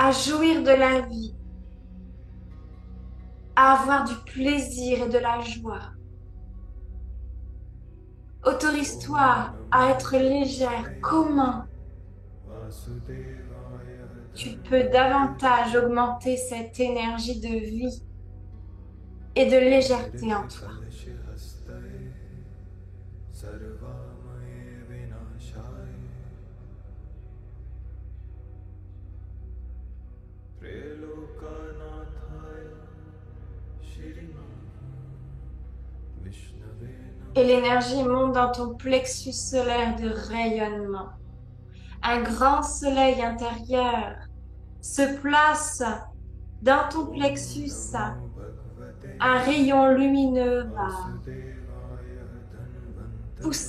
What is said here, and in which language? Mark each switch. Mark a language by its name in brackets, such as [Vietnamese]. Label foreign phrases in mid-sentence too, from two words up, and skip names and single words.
[French] à jouir de la vie, à avoir du plaisir et de la joie. [Sanskrit] Om [French] Autorise-toi à [Sanskrit] Namo [French] être légère. [Sanskrit] Bhagavate [French] Comment [Sanskrit] Vasudevaya [French] tu peux [Sanskrit] Dhanvantare [French] davantage augmenter cette énergie de vie et de légèreté en toi? [Sanskrit] Amrite-Kalashyastaye Sarvamaye Vinashaya Prelokanathaye Shri Vishnave [French] Et [Sanskrit] Namaha [French] l'énergie monte dans ton plexus solaire de rayonnement. Un grand soleil intérieur se place dans ton [Sanskrit] Om [French] plexus. [Sanskrit] Namo Bhagavate [French] Un rayon lumineux va [Sanskrit] Vasudevaya Dhanvantare